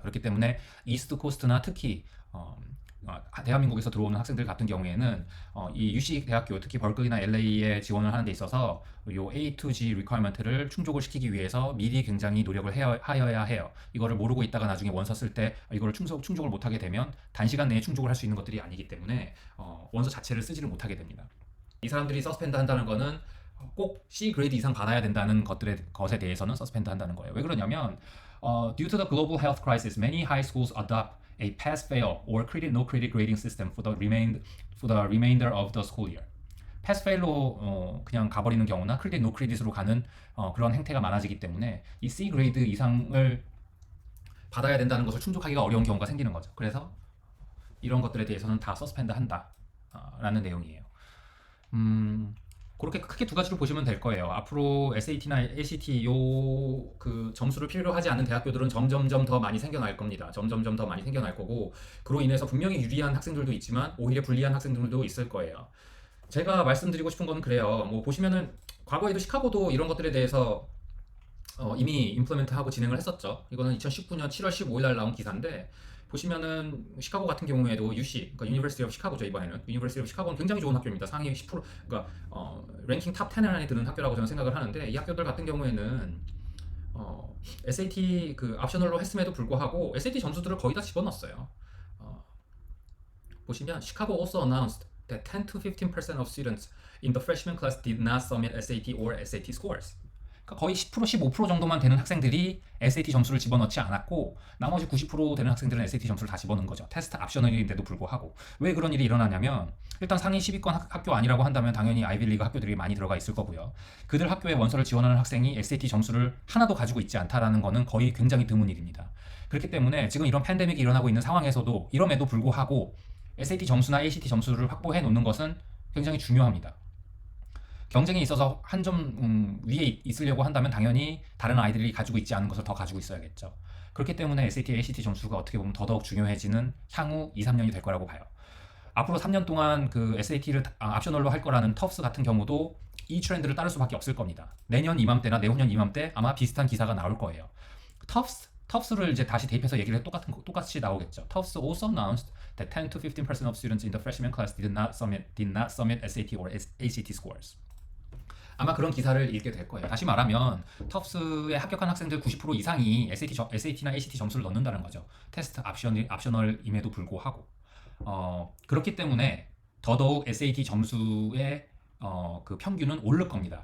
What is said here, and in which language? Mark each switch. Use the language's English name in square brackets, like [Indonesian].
[Korean] 그렇기 때문에 이스트 코스트나 특히 대한민국에서 들어오는 학생들 같은 경우에는 이 UC 대학교, 특히 벌클리나 LA에 지원을 하는 데 있어서 요 A to G 리퀘어먼트를 충족을 시키기 위해서 미리 굉장히 노력을 하여야 해요. 이거를 모르고 있다가 나중에 원서 쓸 때 이거를 충족을 못하게 되면 단시간 내에 충족을 할 수 있는 것들이 아니기 때문에 원서 자체를 쓰지를 못하게 됩니다. 이 사람들이 서스펜드 한다는 거는 꼭 C 그레이드 이상 받아야 된다는 것에 대해서는 서스펜드 한다는 거예요. 왜 그러냐면 [English] due to the global health crisis, many high schools adopt a pass-fail or no credit grading system for the remainder of the school year. [Korean] pass-fail로 그냥 가버리는 경우나 크레딧, 노 크레딧으로 가는 그런 행태가 많아지기 때문에 이 C 그레이드 이상을 받아야 된다는 것을 충족하기가 어려운 경우가 생기는 거죠. 그래서 이런 것들에 대해서는 다 서스펜드 한다 라는 내용이에요. 그렇게 크게 두 가지로 보시면 될 거예요. 앞으로 SAT나 ACT 그 점수를 필요로 하지 않는 대학교들은 점점점 더 많이 생겨날 겁니다. 점점점 더 많이 생겨날 거고 그로 인해서 분명히 유리한 학생들도 있지만 오히려 불리한 학생들도 있을 거예요. 제가 말씀드리고 싶은 건 그래요. 뭐 보시면은 과거에도 시카고도 이런 것들에 대해서 이미 임플리먼트하고 진행을 했었죠. 이거는 2019년 7월 15일 날 나온 기사인데 보시면은 시카고 같은 경우에도 UC, 그러니까 유니버시티 오브 시카고죠. 이번에는 유니버시티 오브 시카고는 굉장히 좋은 학교입니다. 상위 10%, 그러니까 랭킹 탑 10 안에 드는 학교라고 저는 생각을 하는데 이 학교들 같은 경우에는 SAT 그 옵셔널로 했음에도 불구하고 SAT 점수들을 거의 다 집어넣었어요. 보시면 시카고 [English] also announced that 10 to 15% of students in the freshman class did not submit SAT or SAT scores. [Korean] 그러니까 거의 10% 15% 정도만 되는 학생들이 SAT 점수를 집어넣지 않았고 나머지 90% 되는 학생들은 SAT 점수를 다 집어넣은 거죠. 테스트 옵셔널인데도 불구하고. 왜 그런 일이 일어나냐면 일단 상위 10위권 학교 아니라고 한다면 당연히 아이비리그 학교들이 많이 들어가 있을 거고요. 그들 학교에 원서를 지원하는 학생이 SAT 점수를 하나도 가지고 있지 않다라는 거는 거의 굉장히 드문 일입니다. 그렇기 때문에 지금 이런 팬데믹이 일어나고 있는 상황에서도 이럼에도 불구하고 SAT 점수나 ACT 점수를 확보해 놓는 것은 굉장히 중요합니다. 경쟁에 있어서 한 점 위에 있으려고 한다면 당연히 다른 아이들이 가지고 있지 않은 것을 더 가지고 있어야겠죠. 그렇기 때문에 SAT, ACT 점수가 어떻게 보면 더더욱 중요해지는 향후 2, 3년이 될 거라고 봐요. 앞으로 3년 동안 그 SAT를 옵셔널로 할 거라는 터프스 같은 경우도 이 트렌드를 따를 수밖에 없을 겁니다. 내년 이맘때나 내후년 이맘때 아마 비슷한 기사가 나올 거예요. 터프스를 이제 다시 대입해서 얘기를 똑같이 나오겠죠. [English] 터프스 also announced that 10 to 15% of students in the freshman class did not submit SAT or ACT scores. [Korean] 아마 그런 기사를 읽게 될 거예요. 다시 말하면 터프스에 합격한 학생들 90% 이상이 SAT나 ACT 점수를 넣는다는 거죠. 테스트 옵셔널임에도 불구하고. 그렇기 때문에 더더욱 SAT 점수의 그 평균은 오를 겁니다.